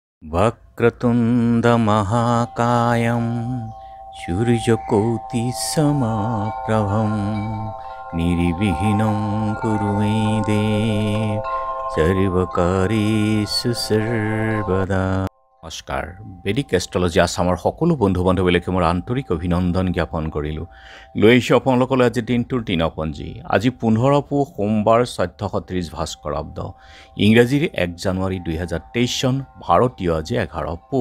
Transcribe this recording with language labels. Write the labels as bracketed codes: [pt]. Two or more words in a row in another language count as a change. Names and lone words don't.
[sa] वक्रतुण्डमहाकायं सूर्यकोटिसमप्रभं निर्विघ्नं कुरु मे देव सर्वकार्येषु सर्वदा। [as] নমস্কাৰ, বেদিক এষ্ট্ৰলজি আসামৰ সকলো বন্ধু বান্ধৱীলৈকে মোৰ আন্তৰিক অভিনন্দন জ্ঞাপন কৰিলোঁ। লৈ আহিছোঁ আপোনালোকলৈ আজি দিনটোৰ দিনপঞ্জী। আজি 15 পুহ সোমবাৰ 1430 ভাস্কৰাব্দ, ইংৰাজীৰ 1 জানুৱাৰী 2023 চন, ভাৰতীয় আজি 11 পুহ।